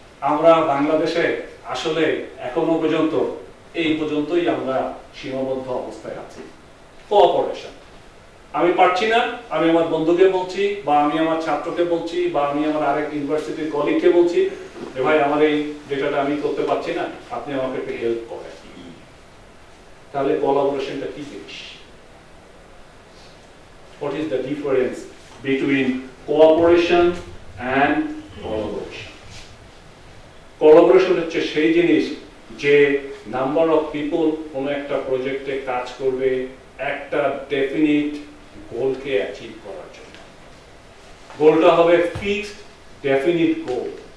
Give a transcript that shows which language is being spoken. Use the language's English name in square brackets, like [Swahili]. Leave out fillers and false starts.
[Bangla] আমরা বাংলাদেশে আসলে এখনো পর্যন্ত এই পর্যন্তই আমরা সীমাবদ্ধ অবস্থায় আছি। কোঅপারেশন, আমি পারছি না, আমি আমার বন্ধুকে বলছি বা আমি আমার ছাত্রকে বলছি বা আমি আমার আরেক ইউনিভার্সিটির কলিগকে বলছি যে ভাই আমার এই ডেটাটা আমি করতে পারছি না, আপনি আমাকে একটু হেল্প করেন। তাহলে কোলাবোরেশনটা কি জিনিস? [English] What is the difference between cooperation and collaboration? [Bangla] Collaboration হচ্ছে সেই জিনিস যে নাম্বার অফ পিপল কোনো একটা প্রজেক্টে কাজ করবে একটা ডেফিনিট গোলকে অ্যাচিভ করার জন্য। গোলটা হবে ফিক্সড ডেফিনিট গোল।